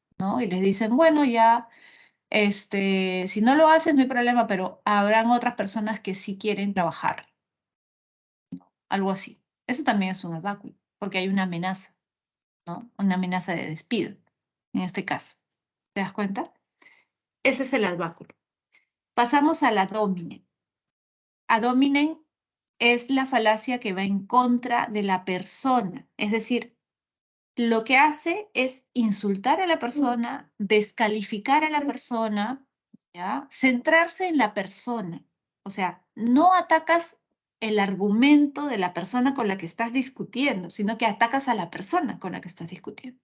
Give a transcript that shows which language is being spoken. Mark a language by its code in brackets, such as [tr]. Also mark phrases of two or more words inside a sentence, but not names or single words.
[es] Y les dicen, bueno, ya, si no lo hacen no hay problema, pero habrán otras personas que sí quieren trabajar, algo así. Eso también es un obstáculo, porque hay una amenaza, ¿no? Una amenaza de despido, en este caso. ¿Te das cuenta? Ese es el [la] ad baculum. [es] Pasamos a la domine. [la] Ad hominem [es] es la falacia que va en contra de la persona. Es decir, lo que hace es insultar a la persona, descalificar a la persona, ¿ya? Centrarse en la persona. O sea, no atacas el argumento de la persona con la que estás discutiendo, sino que atacas a la persona con la que estás discutiendo.